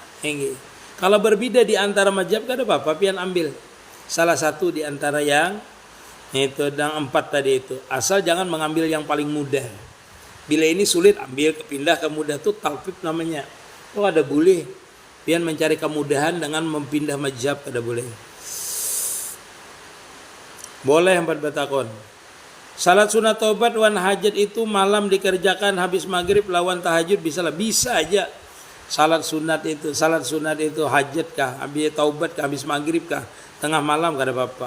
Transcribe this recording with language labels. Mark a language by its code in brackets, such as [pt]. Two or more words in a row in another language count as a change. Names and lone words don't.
[bjn] Kalau berbeda di antara mazhab enggak ada apa-apa, pian ambil salah satu di antara yang itu dan 4 tadi itu. Asal jangan mengambil yang paling mudah. Bila ini sulit ambil pindah ke mudah itu talfif namanya. Oh ada boleh. Pian mencari kemudahan dengan mempindah mazhab ada boleh. Boleh 4 batakon. Salat sunat taubat wan hajat itu malam dikerjakan habis maghrib lawan tahajud bisa lah. Bisa aja. Salat sunat itu hajat kah, habis taubat kah, habis maghrib kah, tengah malam kah ada apa-apa.